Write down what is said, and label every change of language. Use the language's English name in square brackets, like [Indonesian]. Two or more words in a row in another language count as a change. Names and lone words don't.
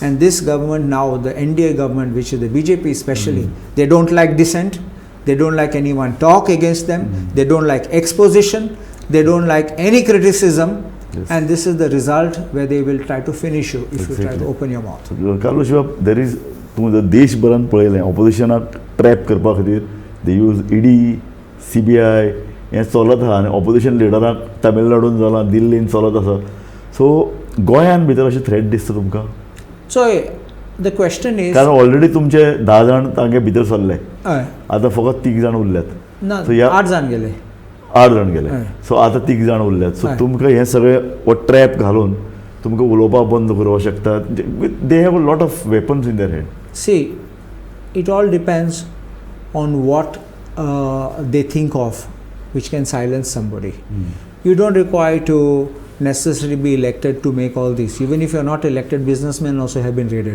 [English] And this government now, the NDA government, which is the BJP especially, they don't like dissent. They don't like anyone talk against them. They don't like exposition. They don't like any criticism. Yes. And this is the result where they will try to finish you if you try to open your mouth. Carlos, there is, [Konkani] तुम्ही देशभरान पळयलें ऑपोजिशनाक ट्रॅप करपा खातीर [English] they use ED, CBI [Konkani] हें चलत आहा आनी ऑपोजिशन लिडराक तामिळनाडून जालां, दिल्लीन चलत आसा. सो गोंयान भितर अशें थ्रेट दिसता तुमकां? [English] So the question is, [Konkani] कारण ऑलरेडी तुमचे 10 जाण तांगे भितर सरले, आतां फकत 3 जाण उरल्यात. ना, So 8 जाण गेले. 8 जाण गेले. सो आतां 3 जाण उरल्यात. सो तुमकां हें सगळें हो ट्रॅप घालून तुमकां उलोवपाक बंद करपाक शकतात. [English] They have a lot of weapons in their head. See, it all depends on what they think of, which can silence somebody. You don't require to necessarily be elected to make all this. Even if you're not elected, businessmen also have been raided.